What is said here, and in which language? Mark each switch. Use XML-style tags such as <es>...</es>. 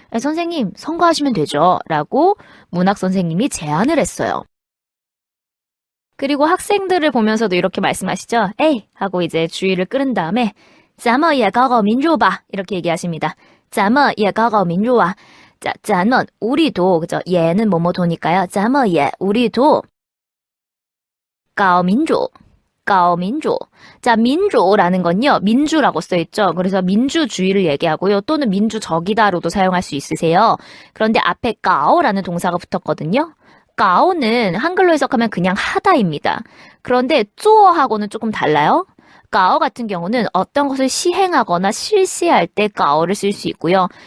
<ko>선생님 선거하시면 되죠. 라고 문학 선생님이 제안을 했어요. 그리고 학생들을 보면서도 이렇게 말씀하시죠. 에이 하고 이제 주의를 끌은 다음에</ko> <zh>咱们也搞搞民主吧</zh> <ko>이렇게 얘기하십니다.</ko> <zh>咱们也搞搞民主啊.</zh> <ko>자,</ko> <zh>咱们</zh> <ko>우리도 그죠? 얘는 뭐뭐도니까요.</ko> <zh>咱们也</zh> <ko>우리도</ko> <zh>搞民主 搞民主.</zh> <ko>자, 민주라는 건요. 민주라고 써있죠. 그래서 민주주의를 얘기하고요. 또는 민주적이다로도 사용할 수 있으세요. 그런데 앞에 가오라는 동사가 붙었거든요. 가오는 한글로 해석하면 그냥 하다입니다. 그런데 쪼어하고는 조금 달라요. 가오 같은 경우는 어떤 것을 시행하거나 실시할 때 가오를 쓸 수 있고요.</ko>